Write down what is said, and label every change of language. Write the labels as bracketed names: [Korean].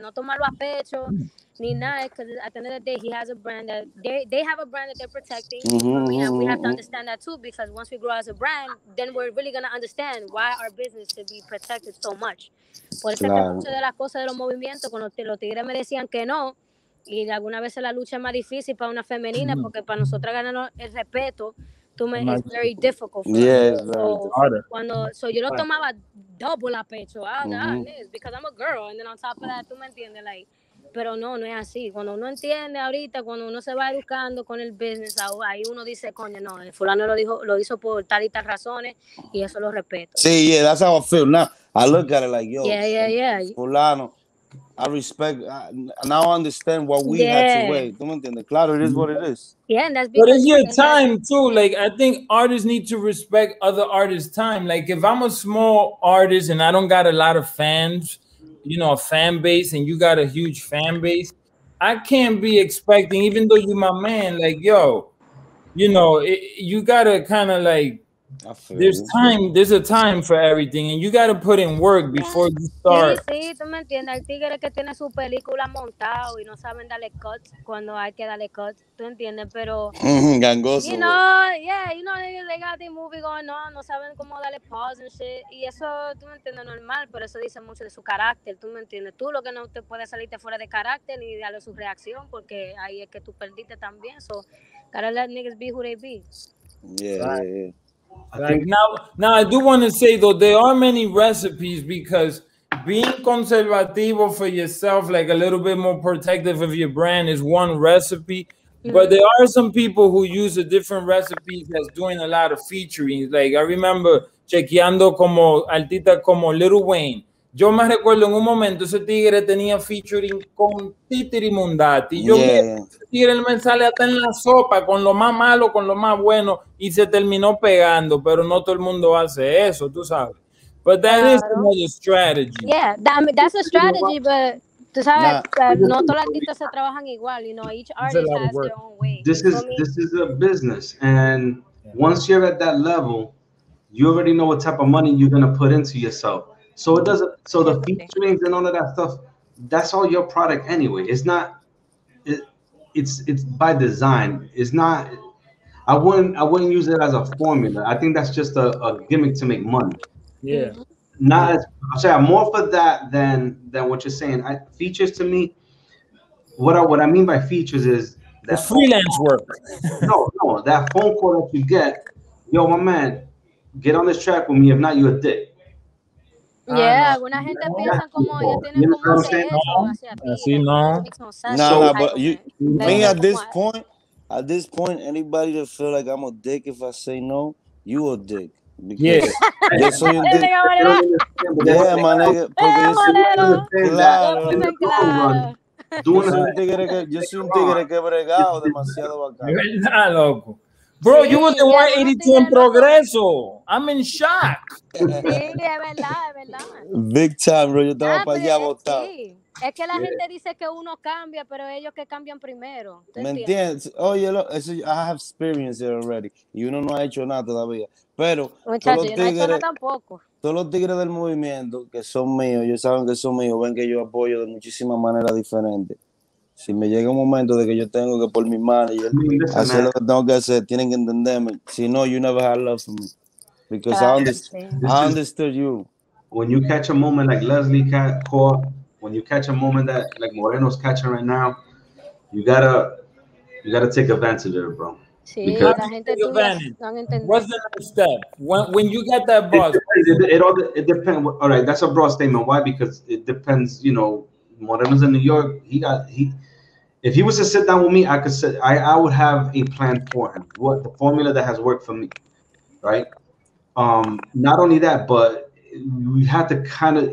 [Spanish] No tomarlo a pecho ni nada, [English] because at the end of the day, he has a brand that they have a brand that they're protecting. And we have to understand that too, because once we grow as a brand, then we're really going to understand why our business should be protected so much. [Spanish] Por eso es que muchas de las cosas de los movimientos, cuando los tigres me decían que no, y alguna vez la lucha es más difícil para una femenina, porque para nosotras ganar el respeto, [English] it's very difficult for us. So [Spanish] yo lo tomaba [English] double a pecho, because I'm a girl, and then on top of that, [Spanish] tú me entiendes, [English] like, [Spanish] pero no es así. Cuando uno entiende ahorita, cuando uno se va educando con el business, ahí uno dice, coño, no, el fulano lo hizo por tal y tal razones, y eso lo respeto. [English] Sí, yeah, that's how I feel now. I look at it like, yo, yeah. fulano, I respect, now I understand what we had to wait. [Spanish] ¿Tú me entiendes? [English] Claro, it is what it is. Yeah, and that's because but it's your time too. Like, I think artists need to respect other artists' time. Like, if I'm a small artist and I don't got a lot of fans, a fan base, and you got a huge fan base, I can't be expecting, even though you're my man, like, yo, you gotta kind of like, there's a time for everything, and you got to put in work before you start. [Spanish] Sí, tú me entiendes. Hay tigres que tienen su película montado y no saben darle cuts cuando hay que darle cuts, tú entiendes, pero gangoso. [English] they got the movie going on, [Spanish] no saben cómo darle [English] pause and shit, [Spanish] y eso, tú me entiendes, normal, pero eso dice mucho de su carácter, tú me entiendes. Tú lo que no te puedes salirte fuera de carácter ni darle su reacción, porque ahí es que tú perdiste también, [English] so gotta let niggas be who they be. Yeah. Like now I do want to say though, there are many recipes, because being conservativo for yourself, like a little bit more protective of your brand, is one recipe. But there are some people who use a different recipes that's doing a lot of featuring. Like, I remember [Spanish] chequeando como artistas como [English] Lil Wayne. [Spanish] Yo me recuerdo en un momento ese tigre tenía featuring con Titiri Mundati. Yo ese tigre me sale hasta en la sopa, con lo más malo, con lo más bueno, y se terminó pegando, pero no todo el mundo hace eso, tú sabes. [English] But that is another strategy. Yeah, that's a strategy, but [Spanish] tú sabes, no todos los artistas se trabajan igual, [English] each artist has their own way. This is a business, and once you're at that level, you already know what type of money you're gonna put into yourself. So it doesn't. So the featurings and all of that stuff, that's all your product anyway. It's not. It's by design. It's not. I wouldn't use it as a formula. I think that's just a gimmick to make money. Yeah. Not as. I'm saying more for that than what you're saying. Features to me. What I mean by features is that freelance work. No, that phone call that you get. Yo, my man, get on this track with me. If not, you're a dick. [Spanish] Yeah, alguna gente piensa como ellos tienen como hacer eso hacia ti. Así no. [English] Nah, but me at this point, anybody that feel like I'm a dick if I say no, you a dick. Because [Spanish] yo soy un [English] dick. Yeah, my nigga. [Spanish] Porque claro. Yo soy un tigre que he bregado demasiado bacán. Es verdad, loco. [English] Bro, you were the 182 [Spanish] en progreso. [English] I'm in shock. [Spanish] Sí, es verdad. [English] Big time, bro. [Spanish] Yo estaba para allá botado. Sí. Es que la gente dice que uno cambia, pero ellos que cambian primero. ¿Me entiendes? Oye, eso, [English] I have experience it already. [Spanish] Y uno no ha hecho nada todavía. Pero muchachos, yo no he hecho nada tampoco. Todos los tigres del movimiento que son míos, ellos saben que son míos, ven que yo apoyo de muchísimas maneras diferentes. Si me llega un momento de que yo tengo que por mi manager hacer lo que tengo que hacer, tienen que entenderme. Si no, [English] you never had love for me. Because I understood you. When you catch a moment like Leslie caught, when you catch a moment that like Moreno's catching right now, you gotta take advantage of it, bro. [Spanish] Sí, la gente tuya no han entendido. [English] What's the next step? When you get that boss? It depends. All right, that's a broad statement. Why? Because it depends, you know, Moreno's in New York. If he was to sit down with me, I would have a plan for him. What the formula that has worked for me, right? Not only that, but we have to kind of.